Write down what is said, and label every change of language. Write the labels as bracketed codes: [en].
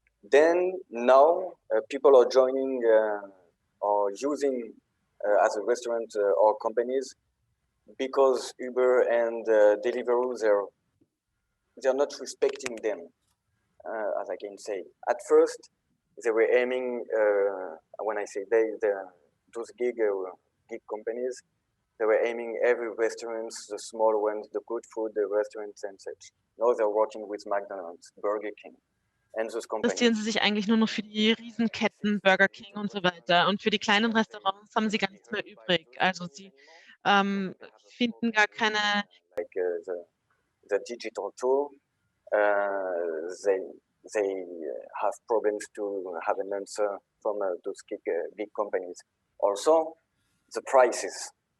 [en] Then now people are joining or using as a restaurant or companies because Uber and Deliveroo, they're not respecting them, as I can say. At first, they were aiming, when I say those gig companies, they were aiming every restaurants, the small ones, the good food, the restaurants and such. Now they're working with McDonald's, Burger King, and those companies. [de] Interessieren sie sich eigentlich nur noch für die Riesenketten, Burger King und so weiter. Und für die kleinen Restaurants haben sie gar nichts mehr übrig. Also sie finden gar keine... [en] Like the digital tool, they have problems to have an answer from those big companies. Also, the prices.